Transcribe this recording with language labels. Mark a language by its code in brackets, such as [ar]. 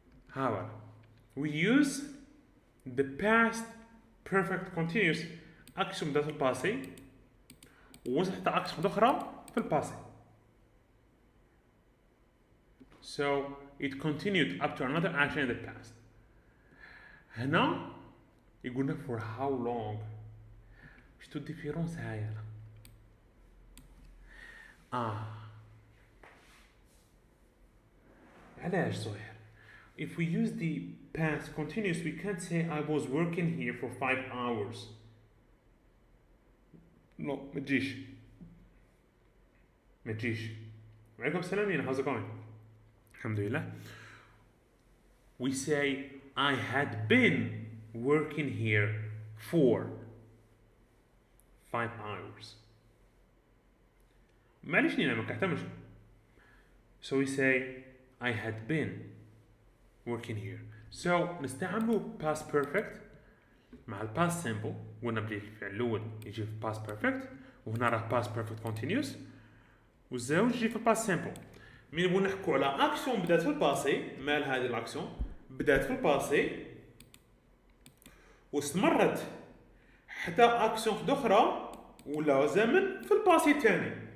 [ar] حاول [en] we use [ar] the past perfect continuous action بدات في الباسي ووصل حتى action أخرى في الباسي. [en] So it continued up to another action in the past. [ar] هنا يقولنا [en] for how long. [ar] شتو الديفيرونس هاي علاش زهير؟ [en] If we use the past continuous, we can't say I was working here for 5 hours. [ar] No, ما تجيش. وعليكم السلام يا [en] how's it going؟ [ar] الحمد لله. [en] We say I had been working here for 5 hours. [ar] معليش نينا ما كحتمش. [en] So we say I had been working here. [ar] So نستعملوا past perfect مع ال past simple. قلنا بلي الفعل الأول يجي في past perfect وهنا راه past perfect continuous والزوج يجي في past simple. من نبغوا نحكوا على اكسيون بدات في الباسي، مال هذه الاكسيون بدات في الباسي واستمرت حتى اكسيون اخرى ولا زمن في الباسي الثاني.